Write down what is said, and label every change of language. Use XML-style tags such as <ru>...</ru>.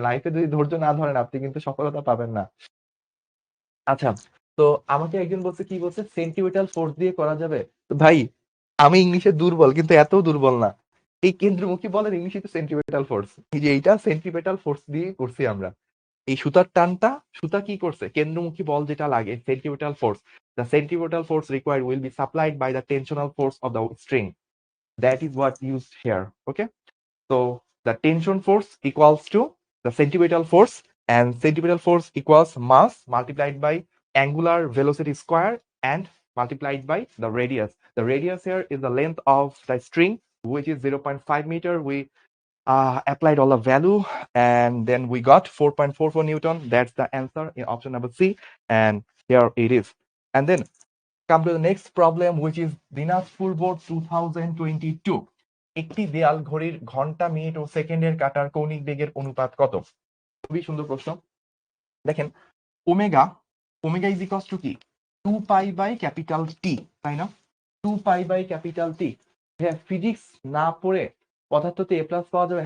<bn>লাইফে যদি ধৈর্য না ধরেন আপনি কিন্তু সফলতা পাবেন না। আচ্ছা, তো আমাকে একজন বলছে, কি বলছে, সেন্টিমেন্টাল ফোর্স দিয়ে করা যাবে। তো ভাই, আমি ইংলিশে দুর্বল কিন্তু এত দুর্বল না। এই কেন্দ্রমুখী বলের ইংলিশে তো সেন্টিমেন্টাল ফোর্স, এই যে এইটা সেন্টিমেন্টাল ফোর্স দিয়ে করছি আমরা। এই সুতার টানটা, সুতা কি করছে? কেন্দ্রমুখী বল যেটা লাগে sentimental force,</bn> <en>the centripetal force required will be supplied by the tensional force of the string. That is what used here. Okay, so the tension force equals to the centripetal force, and centripetal force equals mass multiplied by angular velocity square and multiplied by the radius. The radius here is the length of the string, which is 0.5 meter. We applied all the value and then we got 4.44 Newton. That's the answer in option number C, and here it is. And then come to the next problem, which is Dinajpur board 2022.</en> <bn>একটি দেয়াল ঘড়ির ঘন্টা, minute ও সেকেন্ডের কাঁটার কৌণিক বেগের অনুপাত কত? খুবই সুন্দর প্রশ্ন। দেখেন, omega, omega is equals to কি? 2 পাই বাই ক্যাপিটাল টি, তাই না? 2 পাই বাই ক্যাপিটাল টি। হ্যাঁ, ফিজিক্স না পড়ে পদার্থতে এ প্লাস পাওয়া যাবে?</bn>